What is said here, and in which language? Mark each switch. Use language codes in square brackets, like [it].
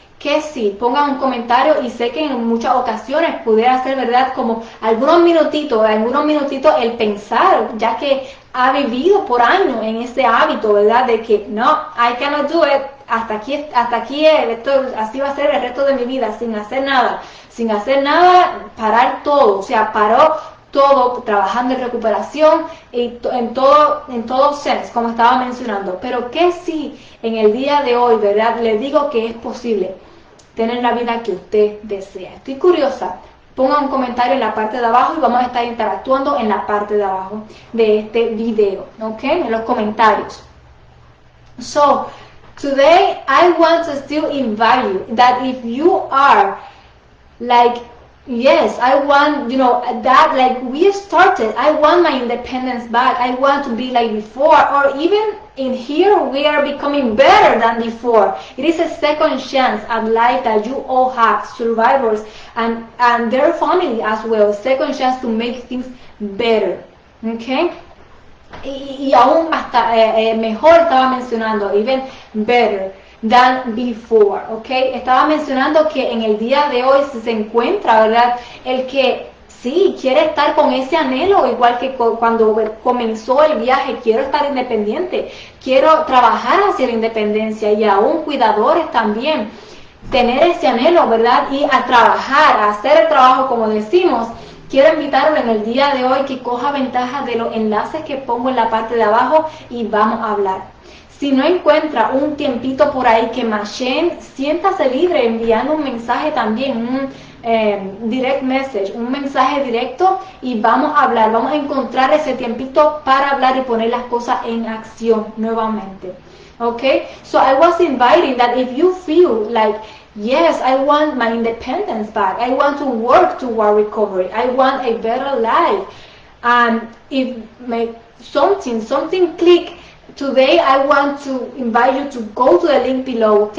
[es] Que sí, pongan un comentario, y sé que en muchas ocasiones pudiera ser, ¿verdad?, como algunos minutitos el pensar, ya que ha vivido por años en ese hábito, ¿verdad?, de que no, [en] I cannot do it, [es] hasta aquí así va a ser el resto de mi vida, sin hacer nada, parar todo, o sea, paró todo, trabajando en recuperación y en todo sense, como estaba mencionando. Pero que sí, en el día de hoy, ¿verdad?, le digo que es posible tener la vida que usted desea. Estoy curiosa. Ponga un comentario en la parte de abajo y vamos a estar interactuando en la parte de abajo de este video, ¿ok? En los comentarios. [en] So, today I want to still invite you that if you are like, yes, I want, that like we started, I want my independence back, I want to be like before, or even in here we are becoming better than before. It is a second chance at life that you all have, survivors and their family as well, second chance to make things better, okay? [es] Y aún hasta mejor, estaba mencionando, [en] even better than before, [es] ¿ok? Estaba mencionando que en el día de hoy se encuentra, ¿verdad?, el que sí quiere estar con ese anhelo, igual que cuando comenzó el viaje, quiero estar independiente, quiero trabajar hacia la independencia, y aún cuidadores también, tener ese anhelo, ¿verdad?, y a trabajar, a hacer el trabajo como decimos. Quiero invitarlo en el día de hoy que coja ventaja de los enlaces que pongo en la parte de abajo y vamos a hablar. Si no encuentra un tiempito por ahí que macheen, siéntase libre enviando un mensaje también, un [en] direct message, [es] un mensaje directo, y vamos a hablar, vamos a encontrar ese tiempito para hablar y poner las cosas en acción nuevamente. [en] Okay, so I was inviting that if you feel like, yes, I want my independence back, I want to work toward recovery, I want a better life, and if something click, today I want to invite you to go to the link below.